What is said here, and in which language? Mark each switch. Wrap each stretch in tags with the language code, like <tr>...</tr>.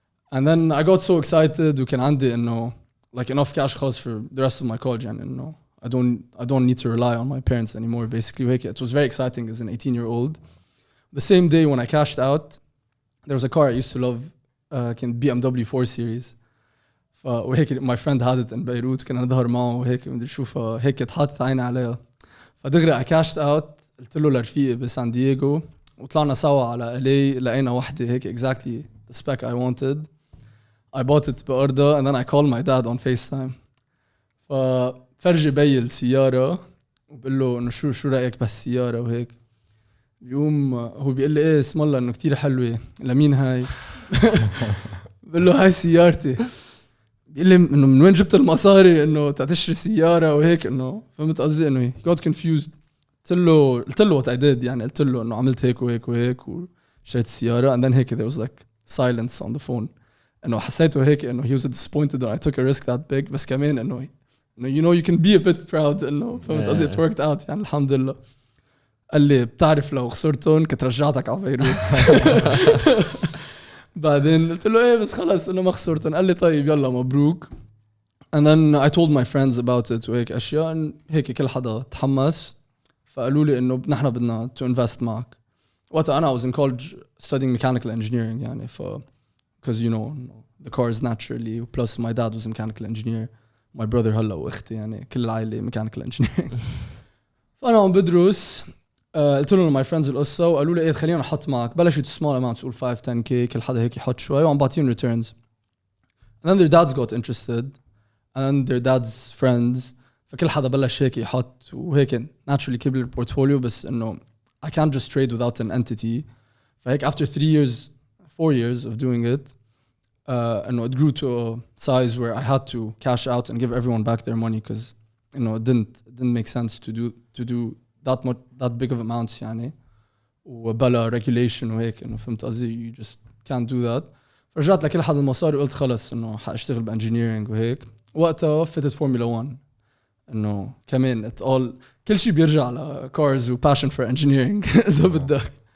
<en>And then I got so excited.</en> <ar>وكان عندي</ar> <en>like enough cash costs for the rest of my college and I don't need to rely on my parents anymore basically. It was very exciting as an 18-year-old. The same day when I cashed out, there was a car I used to love, BMW 4 Series. My friend had it in Beirut,</en> <ar>كنا نظهر معه وهيك بدي اشوفها هيك اتحطت عيني عليها.</ar> <en>فدغري I cashed out.</en> <ar>قلت له لرفيقي بسان دييغو وطلعنا سوا على LA.</ar> <en>لقينا وحده هيك exactly the spec I wanted. I bought it</en> <ar>بأرضها</ar> <en>and then I called my dad on FaceTime.</en> <ar>ففرجي بي السيارة وبقول له إنه شو رأيك بالسيارة وهيك. يوم هو بيقول لي إيه اسم الله إنه كتير حلوة. لمين هاي؟ بقول له هاي سيارتي. بيقول لي إنه من وين جبت المصاري إنه تشتري سيارة وهيك فهمت قصدي إنه</ar> <en>he got confused.</en> <ar>قلت له</ar> <en>what I did</en> <ar>يعني قلت له إنه عملت هيك وهيك وهيك وشريت السيارة and then هيك</ar> <en>there was like silence on the phone.</en> <ar>إنه حسيته هيك إنه</ar> <en>he was disappointed that I took a risk that big</en> <ar>بس كمان إنه</ar> <en>you can be a bit proud إنه فهمت قصدي it worked out</en> <ar>يعني الحمد لله. قال لي بتعرف لو خسرتهم كنت رجعتك على بيروت. بعدين قلت له إيه بس خلاص إنه ما خسرتهم. قال لي طيب يلا مبروك.</ar> <en>And then I told my friends about it</en> <ar>وهيك أشياء هيك كل حدا تحمس. فقالوا لي إنه نحن بدنا</ar> <en>to invest</en> <ar>معك. وقتها أنا</ar> <en>I was in college studying mechanical engineering يعني because the cars naturally plus my dad was a mechanical engineer. My brother</en> <ar>هلا واختي يعني كل العائلة</ar> <en>mechanical engineering.</en> <ar>فأنا عم بدرس قلت لهم</ar> <en>my friends</en> <ar>القصة وقالوا لي إيه خلينا نحط معك. بلشوا small amounts قول 5-10k كل حدا هيك يحط شوي وعم بعطيهم returns.</ar> <en>And then their dads got interested and their dads friends.</en> <ar>فكل حدا بلش هيك يحط وهيك naturally كبر البورتفوليو بس إنه</ar> <en>I can't just trade without an entity. فهيك after 4 years of doing it it grew to a size where I had to cash out and give everyone back their money because it didn't make sense to do that big of amounts يعني</en> <ar>وبلا</ar> <en>regulation وهيك</en> <ar>فهمت قصدي</ar> <en>you just can't do that.</en> <ar>فرجعت لكل حد المصاري وقلت خلص حاشتغل بانجينيرينج وهيك. وقتها فتت فورمولا 1 كمان كل شيء بيرجع ل cars و</ar> <en>passion for engineering</en> <ar>إذا بدك.</ar>